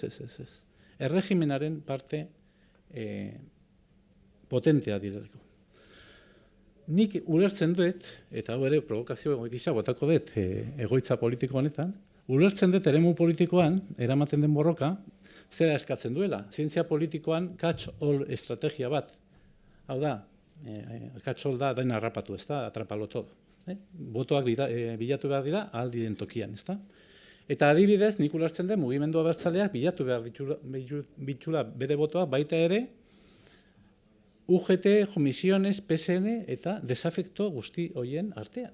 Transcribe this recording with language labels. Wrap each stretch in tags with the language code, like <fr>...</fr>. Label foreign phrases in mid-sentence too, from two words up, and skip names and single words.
<eu>Erregimenaren parte potentea direlako. Nik ulertzen dut, eta hau ere provokazio gisa botako dut egoitza politiko honetan, ulertzen dut eremu politikoan, eramaten den borroka, zera eskatzen duela. Zientzia politikoan catch-all estrategia bat. Hau da, catch-all da dena harrapatu, ez da,</eu> <es>atrapalo todo.</es> <eu>Botoak bilatu behar dira, aldi den tokian, ez da. Eta adibidez, nik ulertzen dut, mugimendu abertzaleak bilatu behar bitula bere botoak baita ere, UGT, komisiones, PSN eta desafekto guzti horien artean.</eu>